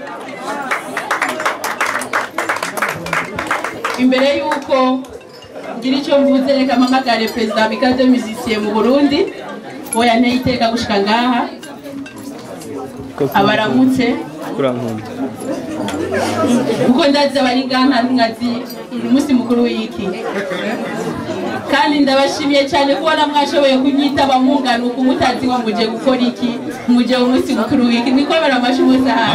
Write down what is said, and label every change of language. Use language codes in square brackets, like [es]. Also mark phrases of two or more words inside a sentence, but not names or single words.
[rn] Imbere yuko ngira icyo mvuze reka mpamagare President Amical des Musiciens mu Burundi we yanteye iteka gushika ngaha abaramutse kuko ndazi abari ngaha nkazi umunsi mukuru w'iki kandi ndabashimiye cyane kubona mwashoboye kunyitaba mungana uko mutazi ngo muje gukora iki muje umunsi mukuru w'iki niko baramashimuza aha